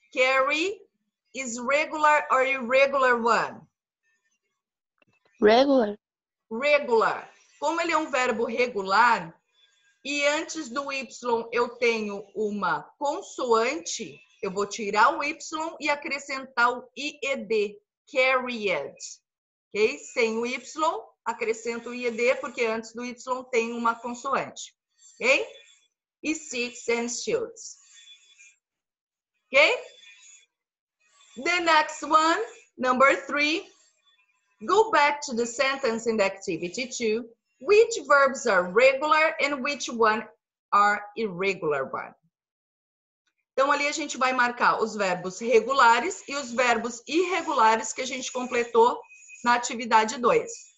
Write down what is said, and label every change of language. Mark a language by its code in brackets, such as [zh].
[en] Carry is regular or irregular one? Regular. Regular. [pt] Como ele é um verbo regular e antes do Y eu tenho uma consoante, eu vou tirar o Y e acrescentar o IED. Carried. Ok? Sem o Y, acrescento o IED porque antes do Y tem uma consoante. [en] Ok? E seeks and shields. Okay? The next one, number 3. Go back to the sentence in the activity 2. Which verbs are regular and which one are irregular one? [pt] Então, ali a gente vai marcar os verbos regulares e os verbos irregulares que a gente completou na atividade 2.